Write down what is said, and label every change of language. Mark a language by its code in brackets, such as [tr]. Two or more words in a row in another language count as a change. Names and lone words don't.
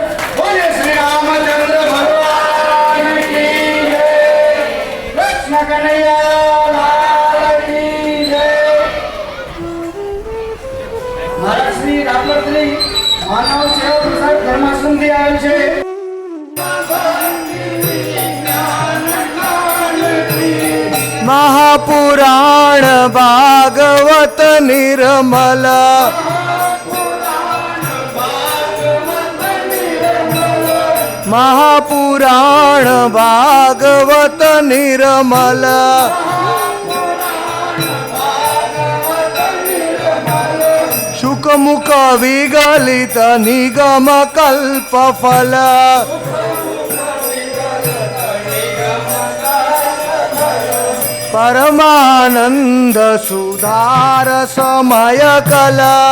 [hi] बोले श्री रामचंद्र भगवान की जय. कृष्ण कन्हैया लाल की जय. [gu] મહારાજ શ્રી રાપરથી માનવ સેવા પ્રસાદ ધર્માશ્રમથી આવેલ છે. [sa] महापुराण भागवत निर्मल महापुराण भागवत निर्मल शुकमुख विगलित निगम कल्प फल परमानंद सुधार समय कला